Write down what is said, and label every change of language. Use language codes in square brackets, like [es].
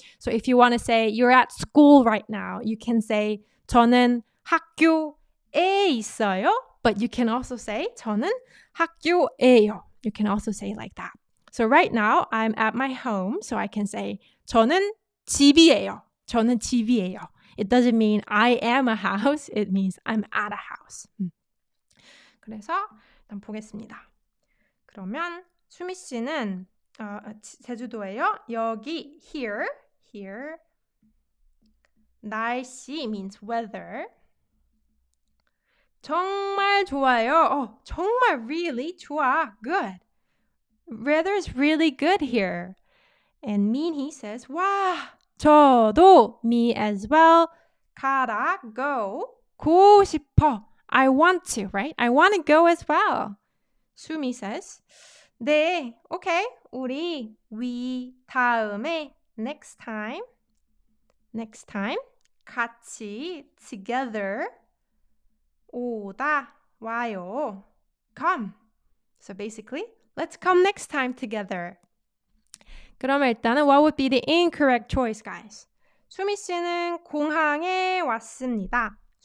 [en] So if you want to say you're at school right now, you can say [ko] 저는 학교에 있어요. [en] But you can also say [ko] 저는 학교에요. [en] You can also say like that. So right now I'm at my home, so I can say [ko] 저는 집이에요. 저는 집이에요. [en] It doesn't mean I am a house. It means I'm at a house. [ko] 그래서 일단 보겠습니다. 그러면 수미 씨는 제주도예요. [en] 여기 here 날씨 means weather. [ko] 정말 좋아요. 정말 really 좋아. [en] Good. Weather is really good here. And Minhee says, [ko] 와, 저도, [en] me as well. 가다, go 싶어. I want to, right? I want to go as well. Sumi says, 네, okay. 우리, we, 다음에, next time, 같이, together, 오다, 와요, come. So basically, let's come next time together. [ko] 그러면 일단은 [en] what would be the incorrect choice, guys? [ko] 수미 씨는 공항에 왔습니다.